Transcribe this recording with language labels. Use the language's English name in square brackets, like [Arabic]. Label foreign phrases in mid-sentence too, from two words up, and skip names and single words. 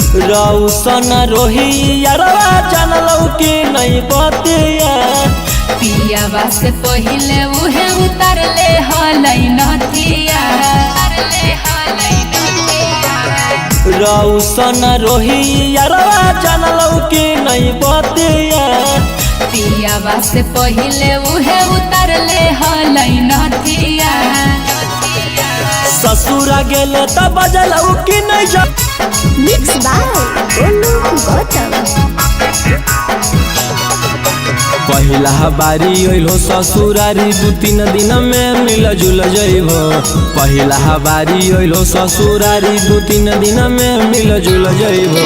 [Magahi] रौशन रोही यारवा जानलौ कि नहीं बतिया पियावा से पहिले उहे उतारले हलै नथिया रौशन रोही यारवा जानलौ कि नहीं बतिया पियावा से पहिले उहे उतारले हलै नथिया ससुरा गेले त बजलौ कि नहीं जा [English] mix by Golu Gautam. [Magahi] पहिला बारी अइलो ससुरारी 2-3 दिन में मिल जुल जइबो पहिला बारी अइलो ससुरारी 2-3 दिन में मिल जुल जइबो